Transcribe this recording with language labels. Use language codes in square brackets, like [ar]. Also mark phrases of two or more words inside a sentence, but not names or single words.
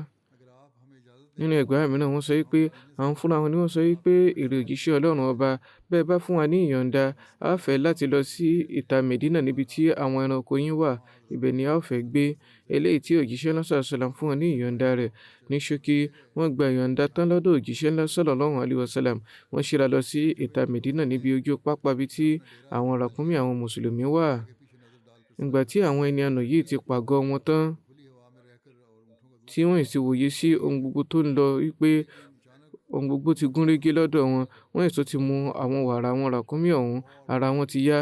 [yo] Nínú ẹgbàá mìíràn wọ́n sọ wípé àwọn fúnra wọn ni wọ́n sọ wípé èrè òjíṣẹ́ Ọlọ́run ọba, bẹ́ẹ̀ bá fún wa ní ìyọ̀ǹda, a fẹ́ láti lọ sí ìta Medina níbi tí àwọn ẹranko yín wà. Ibẹ̀ ni a ó fẹ́ gbé. Eléyìí tí òjíṣẹ́ ńlá sallam fún wọn ní ìyọ̀ǹda rẹ̀. Ní ṣókí, wọ́n gba ìyọ̀ǹda tán lọ́dọ̀ òjíṣẹ́ ńlá [ar] صلى الله عليه وسلم. [yo] Wọ́n ṣíra lọ sí ìta Medina níbi ojú pápá bí tí àwọn ràkúnmí àwọn mùsùlùmí wà. Ìgbà tí àwọn ẹni àná yìí ti pàgọ́ wọn tán, tí wọ́n sì wòye sí ohun gbogbo tó ń lọ wípé ohun gbogbo ti gún régé lọ́dọ̀ wọn, wọ́n sì ti mu àwọn wàrà àwọn ràkúnmí ọ̀hún, ara wọn ti yá.